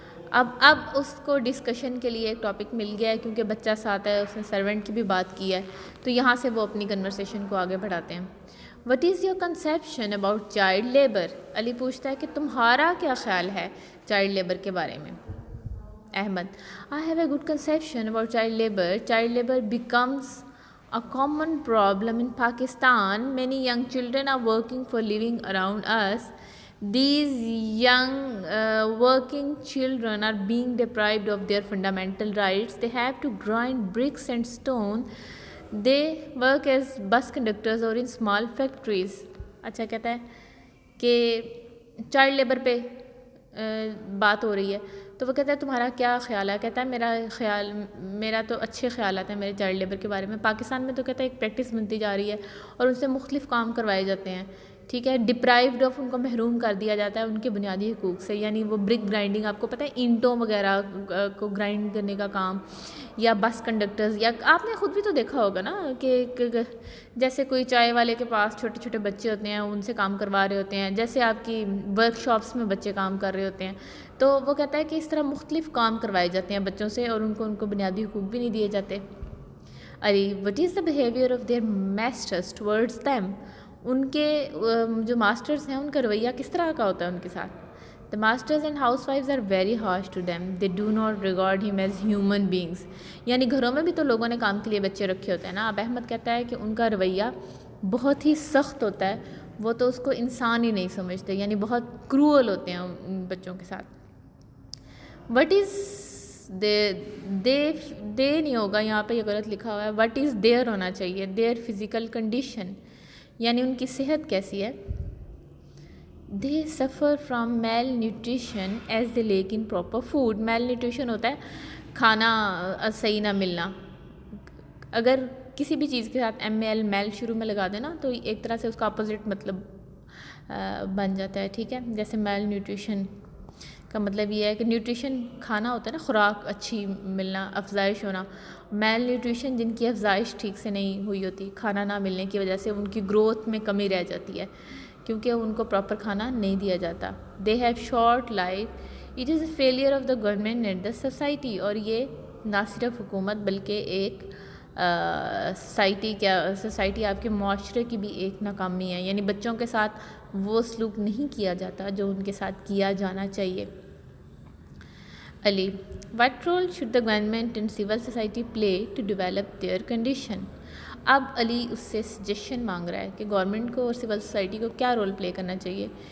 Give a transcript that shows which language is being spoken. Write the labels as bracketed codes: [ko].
[ur] اب اس کو ڈسکشن کے لیے ایک ٹاپک مل گیا ہے کیونکہ بچہ ساتھ ہے، اس نے سرونٹ کی بھی بات کی ہے، تو یہاں سے وہ اپنی کنورسیشن کو آگے بڑھاتے ہیں. [en] What is your conception about child labour? [ur] علی پوچھتا ہے کہ تمہارا کیا خیال ہے چائلڈ لیبر کے بارے میں. [en] Ahmad: I have a good conception about child labor. Child labor becomes a common problem in Pakistan. Many young children are working for living around us. These young working children are being deprived of their fundamental rights. They have to grind bricks and stone. They work as bus conductors or in small factories. [ur] اچھا کہتا ہے کہ child labour پہ بات ہو رہی ہے، تو وہ کہتا ہے تمہارا کیا خیال ہے؟ کہتا ہے میرا تو اچھے خیالات ہیں میرے چائلڈ لیبر کے بارے میں. پاکستان میں تو کہتا ہے ایک پریکٹس بنتی جا رہی ہے اور ان سے مختلف کام کروائے جاتے ہیں، ٹھیک ہے. ڈپرائیوڈ آف، ان کو محروم کر دیا جاتا ہے ان کے بنیادی حقوق سے، یعنی وہ برک گرائنڈنگ، آپ کو پتہ ہے اینٹوں وغیرہ کو گرائنڈ کرنے کا کام، یا بس کنڈکٹرز، یا آپ نے خود بھی تو دیکھا ہوگا نا کہ جیسے کوئی چائے والے کے پاس چھوٹے چھوٹے بچے ہوتے ہیں، ان سے کام کروا رہے ہوتے ہیں، جیسے آپ کی ورک شاپس میں بچے کام کر رہے ہوتے ہیں. تو وہ کہتا ہے کہ اس طرح مختلف کام کروائے جاتے ہیں بچوں سے اور ان کو بنیادی حقوق بھی نہیں دیے جاتے. [en] Ali: what is the behaviour of their masters towards them? [ur] ان کے جو ماسٹرز ہیں ان کا رویہ کس طرح کا ہوتا ہے ان کے ساتھ؟ [en] The masters and housewives are very harsh to them. They do not regard him as human beings. [ur] یعنی گھروں میں بھی تو لوگوں نے کام کے لیے بچے رکھے ہوتے ہیں نا. اب احمد کہتا ہے کہ ان کا رویہ بہت ہی سخت ہوتا ہے، وہ تو اس کو انسان ہی نہیں سمجھتے، یعنی بہت کروئل ہوتے ہیں ان بچوں کے ساتھ. [en] what is they [ur] نہیں ہوگا یہاں پہ، یہ غلط لکھا ہوا ہے. [en] what is their [ur] ہونا چاہیے. [en] their physical condition, [ur] یعنی ان کی صحت کیسی ہے. [en] They suffer from malnutrition as they lack in proper food. [ur] Mile nutrition ہوتا ہے کھانا صحیح نہ ملنا. اگر کسی بھی چیز کے ساتھ میل شروع میں لگا دینا تو ایک طرح سے اس کا اپوزٹ مطلب بن جاتا ہے، ٹھیک ہے. جیسے میل نیوٹریشن کا مطلب یہ ہے کہ نیوٹریشن کھانا ہوتا ہے نا، خوراک اچھی ملنا، افزائش ہونا. میل نیوٹریشن جن کی افزائش ٹھیک سے نہیں ہوئی ہوتی، کھانا نہ ملنے کی وجہ سے ان کی گروتھ میں کمی رہ جاتی ہے کیونکہ ان کو پراپر کھانا نہیں دیا جاتا. [en] They have short life. It is a failure of the government and the society. [ur] اور یہ نہ صرف حکومت بلکہ ایک سوسائٹی آپ کے معاشرے کی بھی ایک ناکامی ہے، یعنی بچوں کے ساتھ وہ سلوک نہیں کیا جاتا جو ان کے ساتھ کیا جانا چاہیے. علی: [en] What role should the government and civil society play to develop their condition? [ur] اب علی اس سے سجیشن مانگ رہا ہے کہ گورنمنٹ کو اور سول سوسائٹی کو کیا رول پلے کرنا چاہیے.